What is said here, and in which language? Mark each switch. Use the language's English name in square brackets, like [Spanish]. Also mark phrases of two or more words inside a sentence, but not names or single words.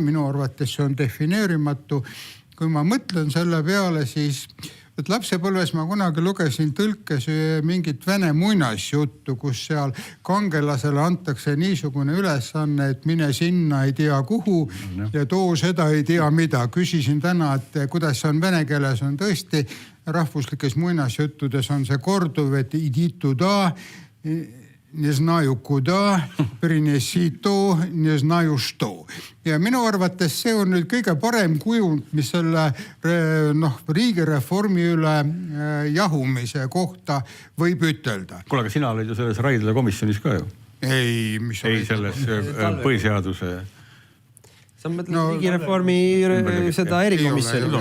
[Estonian] Minu arvates see on defineerimatu. Kui ma mõtlen selle peale, siis et lapsepõlves ma kunagi lugesin tõlkes mingit vene muinasjuttu, kus seal kangelasele antakse niisugune ülesanne, et mine sinna ei tea kuhu ja too seda ei tea mida. Küsisin täna, et kuidas see on vene keeles, on tõesti rahvuslikes muinasjuttudes on see korduv, et [Russian] иди туда, не знаю куда, принеси то, не знаю что. [Estonian] Ja minu arvates see on nüüd kõige parem kujund, mis selle riigireformi üle jahumise kohta võib ütelda. Kuule, aga sina olid ju selles Raidla komisjonis ka ju? Ei, mis ei selles põhiseaduse. Sa mõtled riigireformi seda erikomisjoni?